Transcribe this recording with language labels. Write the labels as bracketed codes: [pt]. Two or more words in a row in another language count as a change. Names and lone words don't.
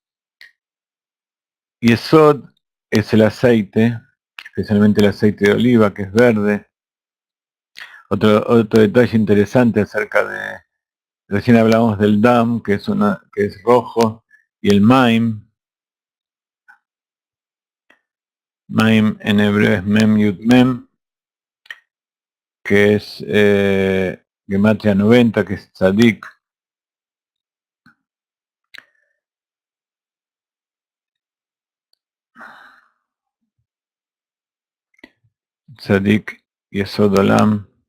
[es] Y Esod es el aceite, especialmente el aceite de oliva, que es verde. Otro detalle interesante acerca recién hablamos del dam, que es rojo, y el maim. Maim en hebreo es [he] מם יוד מם, [es] que es Gematria 90, que es tzadik. [he] צדיק יסוד עולם.